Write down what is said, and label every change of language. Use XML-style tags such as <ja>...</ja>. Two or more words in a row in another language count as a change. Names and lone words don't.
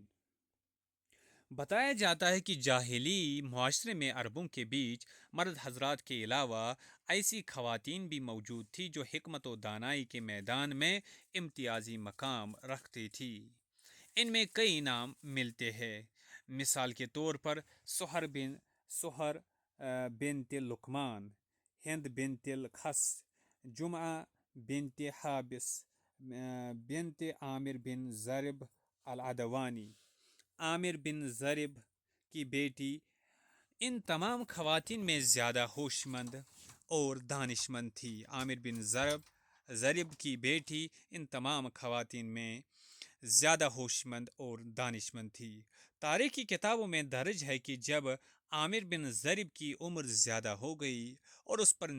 <ur>بتایا جاتا ہے کہ جاہلی معاشرے میں عربوں کے بیچ مرد حضرات کے علاوہ ایسی خواتین بھی موجود تھیں جو حکمت و دانائی کے میدان میں امتیازی مقام رکھتی تھیں۔ ان میں کئی نام ملتے ہیں۔ مثال کے طور پر سہر بنت لقمان، ہند بنت الخس، جمعہ بنت حابس بنت عامر بن ضرب العدوانی، عامر بن ضرب کی بیٹی۔ ان تمام خواتین میں زیادہ ہوش مند اور دانش مند تھی۔ عامر بن ضرب کی بیٹی ان تمام خواتین میں زیادہ ہوش مند اور دانش مند تھی۔ تاریخی کتابوں میں درج ہے کہ جب عامر بن ضرب کی عمر زیادہ ہو گئی اور اس پر</ur>